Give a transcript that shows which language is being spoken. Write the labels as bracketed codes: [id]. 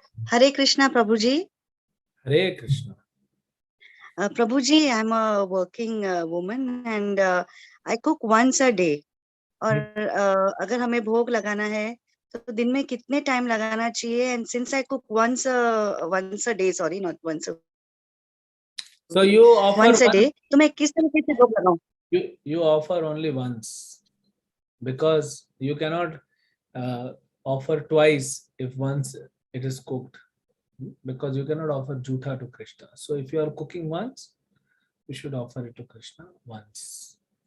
[en] Hare Krishna, Prabhuji. Hare Krishna. Prabhuji, I'm a working woman and I cook once a day. [hi] और अगर हमें भोग लगाना है तो दिन में कितने टाइम लगाना चाहिए? [en] And since I cook once a day, sorry, not once a So you offer once a day, [hi] तो मैं किस तरीके से भोग लगाऊं? [en] You offer only once, because you cannot offer twice if once it is cooked, because you cannot offer jutha to Krishna. So if you are cooking once, you should offer it to Krishna once.